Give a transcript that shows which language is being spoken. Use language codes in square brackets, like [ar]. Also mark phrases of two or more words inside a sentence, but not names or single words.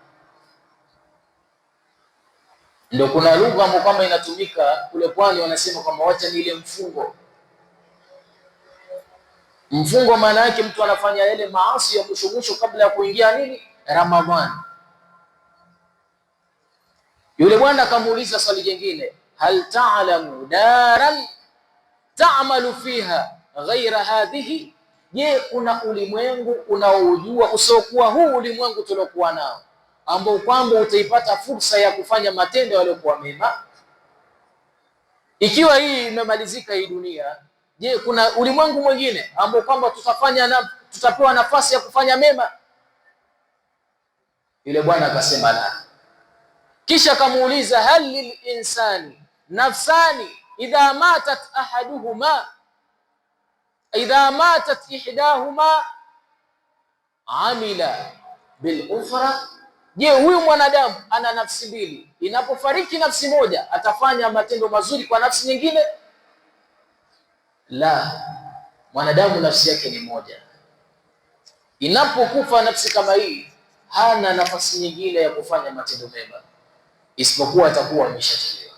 [sw] Ndio kuna lugha ambayo kwamba inatumika kule pwani, wanasema kwamba wacha ni ile mfungo. Mfungo maana yake mtu anafanya yale maasi ya mwisho mwisho kabla ya kuingia nini? Ramadhani. Yule bwana akamuuliza swali jingine, [ar] هل تعلم دارا تعمل فيها غير هذه, je, [sw] kuna ulimwengu unaojua usiokuwa huu ulimwengu tuliokuwa nao ambao kwamba utaipata fursa ya kufanya matendo yaliyokuwa mema? Ikiwa hii imemalizika hii dunia, je, kuna ulimwengu mwingine ambao kwamba tutapewa nafasi ya kufanya mema? Yule bwana akasema la. Kisha akamuuliza, [ar] هل للإنسان نفسان إذا ماتت إحداهما عمل بالأخرى, je, [sw] huyu mwanadamu ana nafsi mbili, inapofariki nafsi moja atafanya matendo mazuri kwa nafsi nyingine? La, mwanadamu nafsi yake ni moja. Inapokufa nafsi kama hii hana nafasi nyingine ya kufanya matendo mema isipokuwa atakuwa ameshachelewa.